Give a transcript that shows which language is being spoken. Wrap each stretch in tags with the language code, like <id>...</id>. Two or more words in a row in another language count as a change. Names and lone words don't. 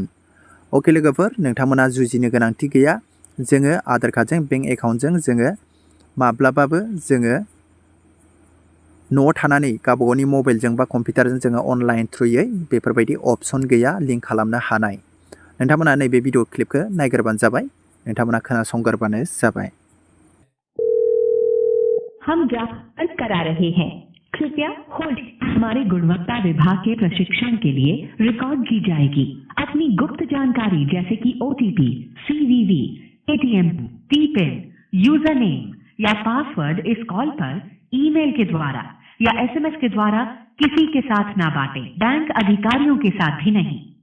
<brx>अके लोगोफोर, नोंथांमोना जुजिनो गोनांथि गैया। जोङो आधार कार्डजों बेंक एकाउन्टजों जोङो माब्लाबाबो जोङो न'आव थानानै गावबागावनि मबाइलजों बा कम्पिउटारजों जोङो अनलाइन थ्रुयै बेफोरबायदि अपसन गैया लिंक खालामनो हानाय। नोंथांमोना नैबे भिडिअ क्लिपखौ नायग्रोबानो जाबाय, नोंथांमोना खोनासंग्रोबानो जाबाय।</brx> <hi>हम ग्राहक करा रहे हैं, कृपया होल्ड। हमारे गुणवत्ता विभाग के प्रशिक्षण के लिए रिकॉर्ड की जाएगी। अपनी गुप्त जानकारी जैसे कि OTP, CVV, ATM, PIN,</hi> <en>user name</en> <hi>या पासवर्ड इस कॉल पर ईमेल के द्वारा या SMS के द्वारा किसी के साथ ना बांटें, बैंक अधिकारियों के साथ भी नहीं।</hi>